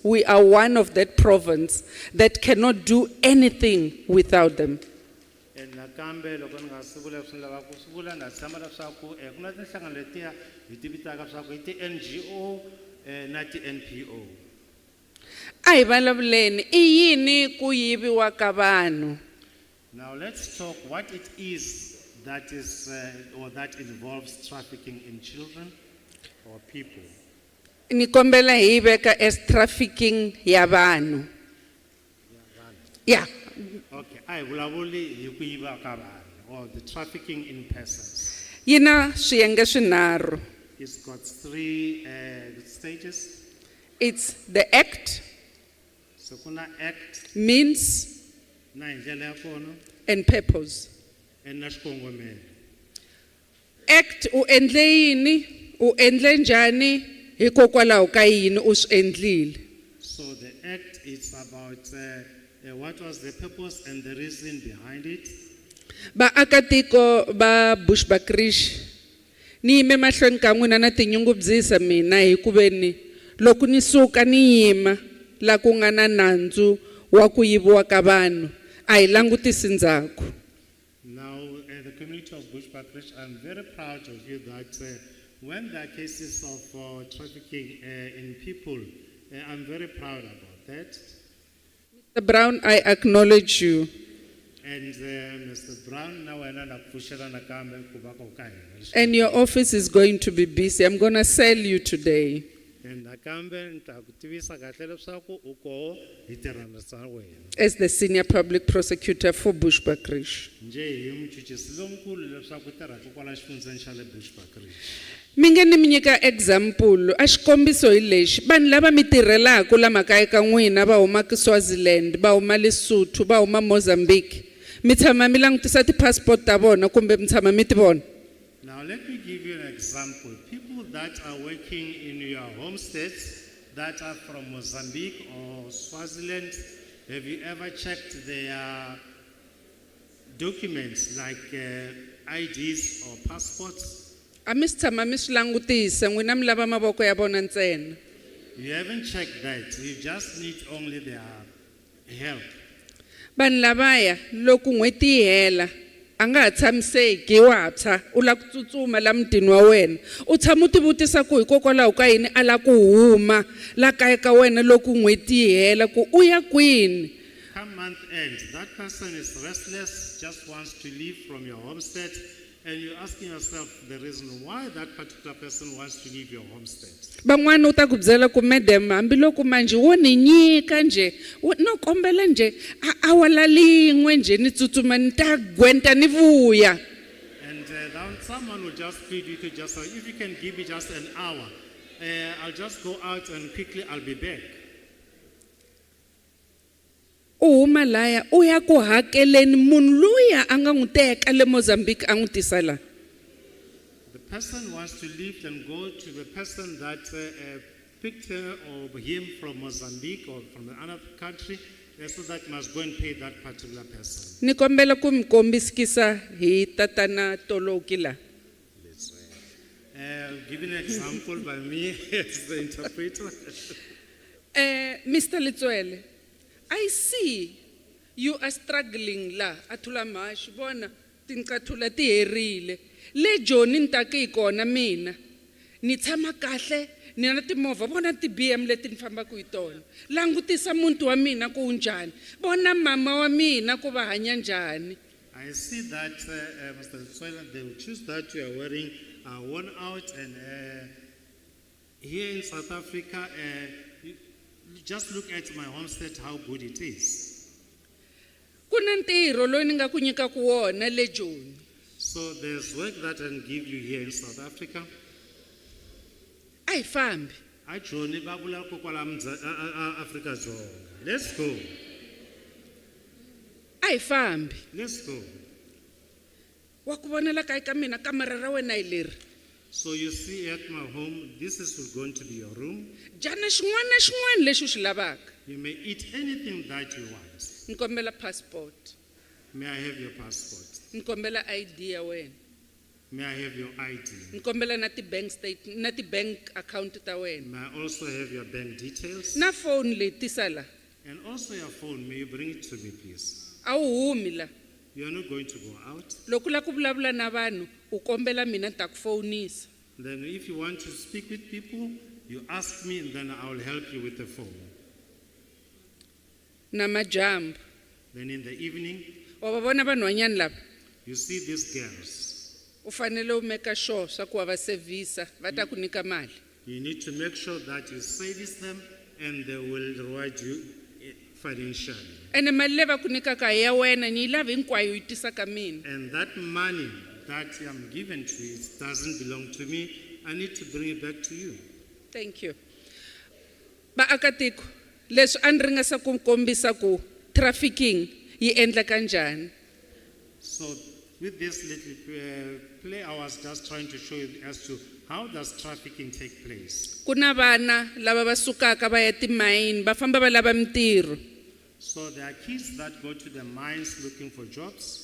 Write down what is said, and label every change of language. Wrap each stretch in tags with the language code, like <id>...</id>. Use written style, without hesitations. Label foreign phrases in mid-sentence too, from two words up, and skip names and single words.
<en>We are one of that province that cannot do anything without them.</en> <ts>Ai vulavuleni I yini ku yiviwa ka vanhu?</ts> <en>Now let's talk what it is that or that involves trafficking in children or people.</en> <ts>Ni kombela hi veka</ts> <en>as trafficking</en> <ts>ya vanhu.</ts> <en>Yeah.</en> <ts>Okay, I vulavuli hi ku yiva ka vanhu</ts> <en>or the trafficking in persons.</en> <ts>Yina swiyenge swinharhu.</ts> <en>It's got three stages. It's the act,</en> <ts>So kuna act</ts> <en>means,</en> <ts>na ndlela ya kona</ts> <en>and purpose.</en> <ts>and na xikongomelo. Act u endle yini, u endle njhani, hikokwalaho ka yini u swi endlile.</ts> <en>So the act is about what was the purpose and the reason behind it.</en> <ts>Vaakatiko va Bushbuckridge, ni yime mahlweni ka n'wina na tinyungubyisa mina hi ku veni loko ni suka ni yima la ku nga na nandzu wa ku yiviwa ka vanhu a hi langutisi ndzhaku.</ts> <en>Now, the community of Bushbuckridge, I'm very proud of you that when there are cases of trafficking in people, I'm very proud about that. Mr. Brown, I acknowledge you. And Mr. Brown, now I know And your office is going to be busy. I'm going to sell you today. As the senior public prosecutor for Bushbuckridge.</en> <ts>Mingeni minyika example a xikombiso hi lexi vanhu lava mi tirhelaka la makaya ka n'wina va huma ka Swaziland va huma Lesotho va huma Mozambique mi tshama mi langutisa ti-passport ta vona kumbe mi tshama mi ti vona.</ts> <en>Now let me give you an example. People that are working in your home states that are from Mozambique or Swaziland, have you ever checked their documents like IDs or passports?</en> <ts>A mi si tshama mi swi langutisa n'wina mi lava mavoko ya vona ntsena.</ts> <en>You haven't checked that. You just need only their help.</en> <ts>Vanhu lavaya loko n'hweti yi hela a nga ha tshamiseki wa tshwa u lava ku tsutsuma la mutini wa wena u tshama u tivutisa ku hikokwalaho ka yini a lava ku huma la kaya ka wena loko n'hweti yi hela ku u ya kwini.</ts> <en>Come month end, that person is restless, just wants to leave from your homestead, and you're asking yourself the reason why that particular person wants to leave your homestead.</en> <ts>Van'wana u ta ku byela ku madam hambiloko manje wo ni nyika nje no kombela nje awala lin'we nje ni tsutsuma ni ta gwenta ni vuya.</ts> <en>And then someone will just plead with you, just if you can give me just an hour, I'll just go out and quickly I'll be back.</en> <ts>U huma laya u ya ku hakeleni munhu luya a nga n'wi teka le Mozambique a n'wi tisa la.</ts> <en>The person wants to leave and go to the person that picked her or him from Mozambique or from another country, so that must go and pay that particular person.</en> <ts>Ni kombela ku mi kombisikisa hi tatana Toloki la.</ts> <en>Give an example by me as the interpreter. Mr. Litswele, I see You are struggling la at Thulamahashe</en> <ts>bona tinqathula ti herile. Le Joni ntake ikona mina. Ni tshama kahle ni na timovha bona ti BM leti ni fambaka hi tona. Langutisa muntu wa mina ku unjani. Bona mama wa mina ku va hanya njhani.</ts> <en>I see that, Mr. Tswela, the shoes that you are wearing are worn out, and here in South Africa, you just look at my homestead, how good it is.</en> <ts>Kuna ntirho loyi ni nga ku nyika ku wona le Joni.</ts> <en>So there's work that I can give you here in South Africa.</en> <ts>Ai fambi. I Joni babula ko kwala Africa Dzonga.</ts> <en>Let's go.</en> <ts>Ai fambi.</ts> <en>Let's go.</en> <ts>Wa ku vonela kai ka mina kamera ra wena ileri.</ts> <en>So you see at my home, this is going to be your room.</en> <ts>Jana xin'wana na xin'wana lexi u xi lavaka.</ts> <en>You may eat anything that you want.</en> <ts>Ni kombela passport.</ts> <en>May I have your passport?</en> <ts>Ni kombela ID ya wena.</ts> <en>May I have your ID?</en> <ts>Ni kombela na ti</ts> <en>bank statement,</en> <ts>na ti</ts> <en>bank account</en> <ts>ta wena.</ts> <en>May I also have your bank details?</en> <ts>Na phone leyi tisala.</ts> <en>And also your phone, may you bring it to me, please?</en> <ts>A wu humi la.</ts> <en>You are not going to go out.</en> <ts>Loko u lava ku vulavula na vanhu u kombela mina ni ta ku fonisa.</ts> <en>Then if you want to speak with people, you ask me and then I will help you with the phone.</en> <ts>Namajambo.</ts> <en>Then in the evening,</en> <ts>Wa va vona vanhwanyani lava.</ts> <en>you see these girls.</en> <ts>U fanele u</ts> <en>make sure</en> <ts>swa ku wa va servisa va ta ku nyika mali.</ts> <en>You need to make sure that you service them and they will reward you financially. Ene mali leyi va ku nyikaka hi ya wena ni yi lavi hinkwayo yi tisa ka mina. And that money that I'm given to you, it doesn't belong to me. I need to bring it back to you. Thank you.</en> <ts>Vaakatiko, leswi a ni ringesa ku kombisa ku trafficking yi endleka njhani.</ts> <en>So with this little play, I was just trying to show you as to how does trafficking take place.</en> <ts>Ku na vana lava va sukaka va ya timayini va famba va lava mintirho.</ts> <en>So there are kids that go to the mines looking for jobs.</en>